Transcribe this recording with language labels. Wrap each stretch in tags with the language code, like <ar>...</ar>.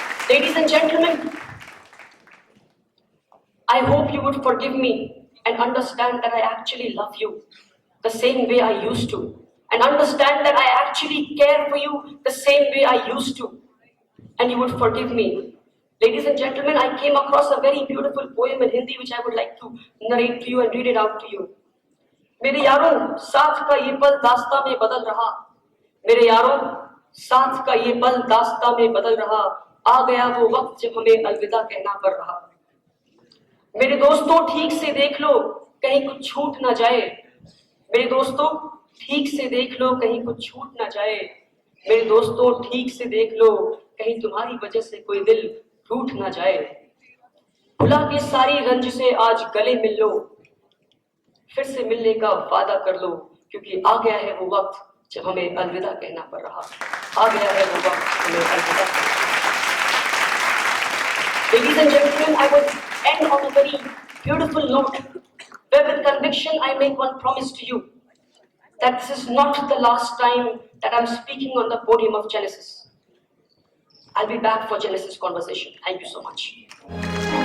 <en>Ladies and gentlemen, I hope you would forgive me and understand that I actually love you the same way I used to. And understand that I actually care for you the same way I used to. And you would forgive me. Ladies and gentlemen, I came across a very beautiful poem in Hindi which I would like to narrate to you and read it out to you.</en> <hi>मेरे यारों, साथ का ये पल दास्तां में बदल रहा. मेरे यारों, साथ का ये पल दास्तां में बदल रहा. आ गया वो वक्त जब हमें अलविदा कहना पड़ रहा. मेरे दोस्तों ठीक से देख लो कहीं कुछ छूट ना जाए. मेरे दोस्तों ठीक से देख लो कहीं कुछ छूट ना जाए. मेरे दोस्तों ठीक से देख लो कहीं तुम्हारी वजह से कोई दिल टूट ना जाए. भुला के सारी रंज से आज गले मिल लो. फिर से मिलने का वादा कर लो क्योंकि आ गया है वो वक्त जब हमें अलविदा कहना पड़ रहा. आ गया है वो वक्त हमें अलविदा.</hi> <en>Ladies and gentlemen, I would end on a very beautiful note where with conviction I make one promise to you that this is not the last time that I'm speaking on the podium of Genesis. I'll be back for Genesis conversation. Thank you so much.</en>